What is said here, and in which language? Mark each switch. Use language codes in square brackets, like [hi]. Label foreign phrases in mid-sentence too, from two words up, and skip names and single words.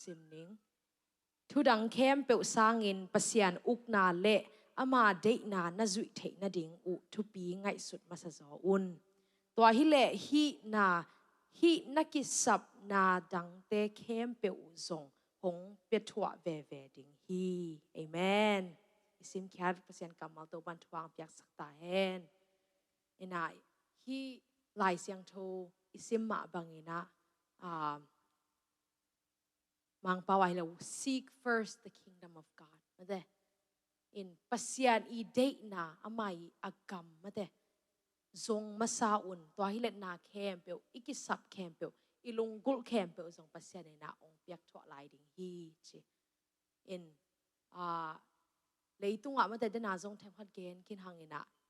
[ctd] sim ning thu dang khem pe sangin pasian uk na le ama de na zui the na ding u thu pi ngai sut ma sa zo un to hi le hi na ki sap na dang te khem pe u zong hong pe thua ve ding hi amen isim khyat pasien kamal to ban thuang pyak sakta hen ina hi lai siang tho isim ma bangina mang pawai lo [en] seek first the kingdom of God [ctd] mate in pasian I date na amai agam mate zong masaun to hi let na khem pe ikisap khem pe ilunggul khem pe zong pasian na ong pyak thwa lai ding hi chi in leitunga mate dena zong them khat gen kin hangina